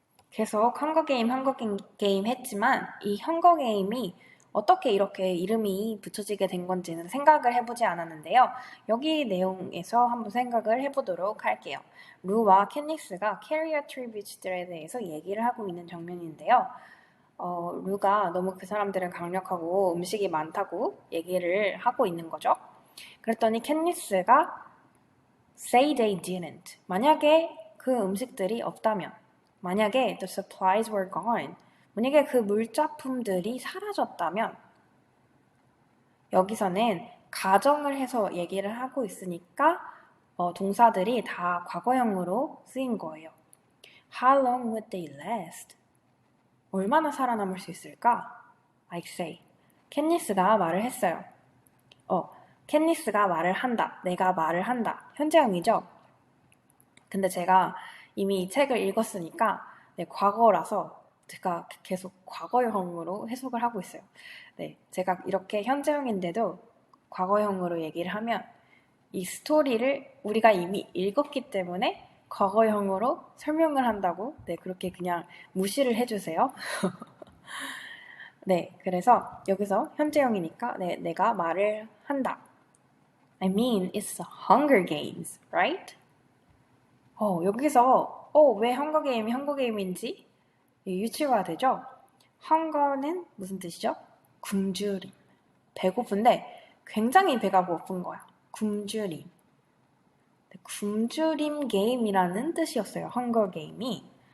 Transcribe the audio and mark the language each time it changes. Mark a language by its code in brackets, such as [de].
[ko] 계속 헝거게임 했지만 이 헝거게임이 어떻게 이렇게 이름이 붙여지게 된 건지는 생각을 해보지 않았는데요. 여기 내용에서 한번 생각을 해보도록 할게요. 루와 캣니스가 캐리어 트리뷰츠들에 대해서 얘기를 하고 있는 장면인데요. 루가 너무 그 사람들은 강력하고 음식이 많다고 얘기를 하고 있는 거죠. 그랬더니 캣니스가 [en] say they didn't. [ko] 만약에 그 음식들이 없다면 만약에 [en] the supplies were gone, [ko] 만약에 그 물자품들이 사라졌다면 여기서는 가정을 해서 얘기를 하고 있으니까 동사들이 다 과거형으로 쓰인 거예요. [en] How long would they last? [ko] 얼마나 살아남을 수 있을까? [en] I say. [ko] 캣니스가 말을 했어요. 캣니스가 말을 한다. 내가 말을 한다. 현재형이죠? 근데 제가 이미 이 책을 읽었으니까 과거라서 제가 계속 과거형으로 해석을 하고 있어요. 제가 이렇게 현재형인데도 과거형으로 얘기를 하면 이 스토리를 우리가 이미 읽었기 때문에 과거형으로 설명을 한다고 그렇게 그냥 무시를 해주세요. 그래서 여기서 현재형이니까 내가 말을 한다. [en] I mean, it's the Hunger Games, right? [ko] 여기서 왜 헝거게임이 헝거게임인지 유추가 되죠? 헝거는 무슨 뜻이죠? 굶주림. 배고픈데 굉장히 배가 고픈 거야. 굶주림. 굶주림 게임이라는 뜻이었어요. 헝거 게임이.